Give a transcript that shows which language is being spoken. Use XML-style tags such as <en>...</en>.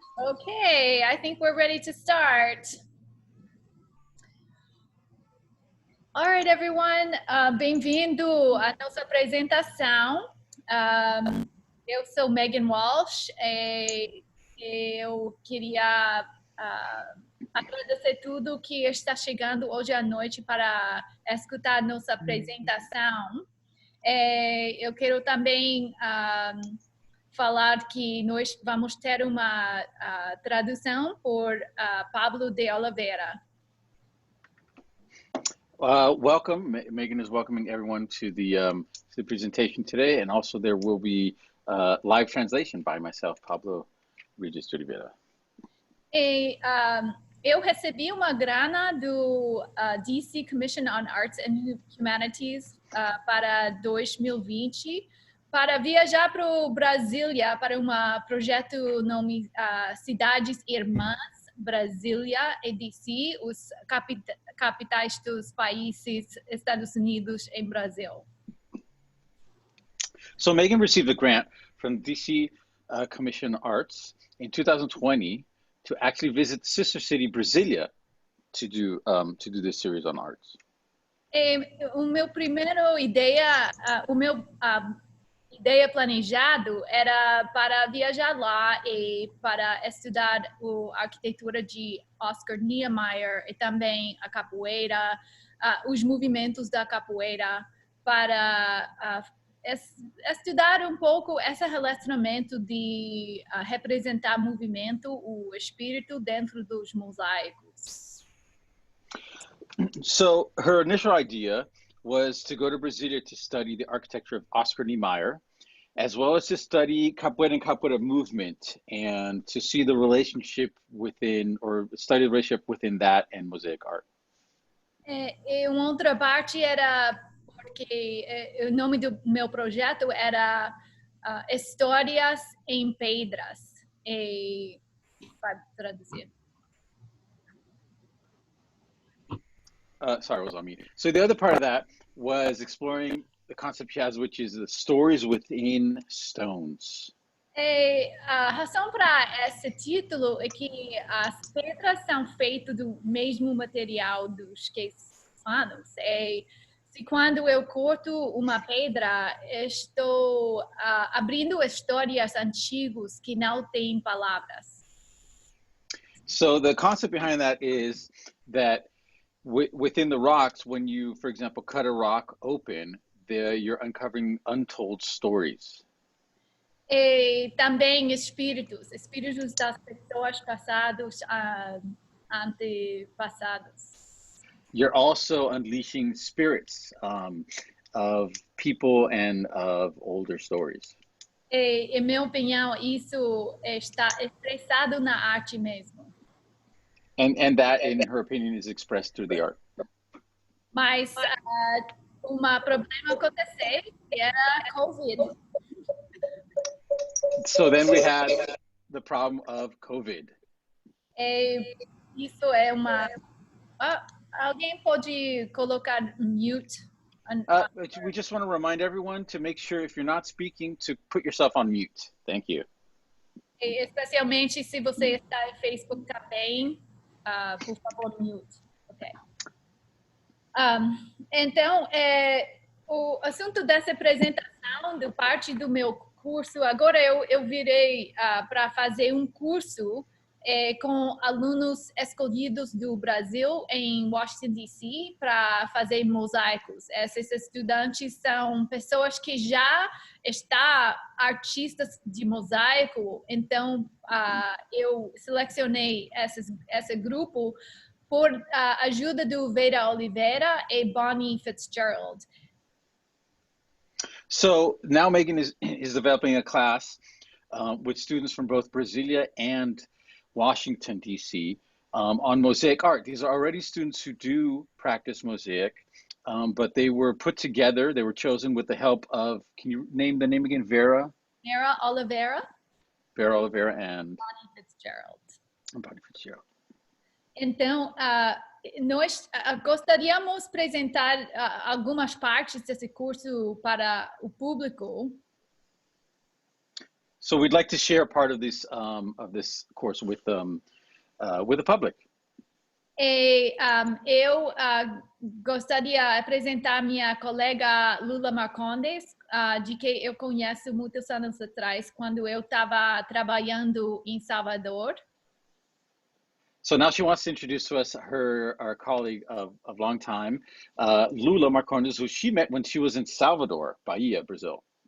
<en>Okay, I think we're ready to start. All right, everyone.</en> <pt>Bem-vindo à nossa apresentação. Eu sou Meghan Walsh e eu queria agradecer tudo que está chegando hoje à noite para escutar nossa apresentação. Eu quero também falar que nós vamos ter uma tradução por Pablo de Oliveira.</pt> <en>Welcome. Meghan is welcoming everyone to the presentation today, and also there will be live translation by myself, Pablo Regis of EducArte.</en> <pt>Eu recebi uma grana do DC Commission on Arts Humanities para 2020 para viajar para Brasília para um projeto nome Cidades Irmãs Brasília e DC, os capitais dos países Estados Unidos e Brasil.</pt> <en>So Meghan received a grant from DC Commission Arts in 2020 to actually visit Sister City Brasília to do this series on arts.</en> <pt>O meu primeiro ideia planejado era para viajar lá e para estudar a arquitetura de Oscar Niemeyer e também a capoeira, os movimentos da capoeira, para estudar um pouco esse relacionamento de representar movimento, o espírito dentro dos mosaicos.</pt> <en>So her initial idea was to go to Brasilia to study the architecture of Oscar Niemeyer, as well as to study capoeira and capoeira movement and to see the relationship within, or study the relationship within that and mosaic art.</en> <pt>E uma outra parte era porque o nome do meu projeto era Histórias em Pedras. E vai traduzir.</pt> <en>Sorry, I was on mute. So the other part of that was exploring the concept she has, which is the stories within stones.</en> <pt>E a razão para esse título é que as pedras são feitas do mesmo material dos que humanos. E se quando eu corto uma pedra, estou abrindo histórias antigas que não têm palavras.</pt> <en>So the concept behind that is that within the rocks, when you, for example, cut a rock open, you're uncovering untold stories.</en> <pt>E também espíritos das pessoas passadas, antepassados.</pt> <en>You're also unleashing spirits of people and of older stories.</en> <pt>E, em minha opinião, isso está expressado na arte mesmo.</pt> <en>And that, in her opinion, is expressed through the art.</en> <pt>Mas problema aconteceu, que era COVID.</pt> <en>So then we had the problem of COVID.</en> <pt>E isso é uma... alguém pode colocar mute?</pt> <en>We just want to remind everyone to make sure if you're not speaking to put yourself on mute. Thank you.</en> <pt>E especialmente se você está em Facebook também, por favor, mute. Okay. Então, o assunto dessa apresentação, de parte do meu curso, agora eu virei para fazer um curso com alunos escolhidos do Brasil em Washington, D.C., para fazer mosaicos. Esses estudantes são pessoas que já estão artistas de mosaico, então eu selecionei esse grupo por ajuda do Vera Oliveira e Bonnie Fitzgerald.</pt> <en>So now Meghan is developing a class with students from both Brasilia and Washington, D.C. On mosaic art. These are already students who do practice mosaic, but they were put together, they were chosen with the help of, can you name the name again? Vera Oliveira. Vera Oliveira and Bonnie Fitzgerald. Bonnie Fitzgerald.</en> <pt>Então, nós gostaríamos de apresentar algumas partes desse curso para o público.</pt> <en>So we'd like to share part of this course with the public.</en> <pt>Eu gostaria de apresentar minha colega Lula Marcondes, de que eu conheço muitos anos atrás, quando eu estava trabalhando em Salvador.</pt> <en>So now she wants to introduce to us our colleague of long time, Lula Marcondes, who she met when she was in Salvador, Bahia, Brazil.</en>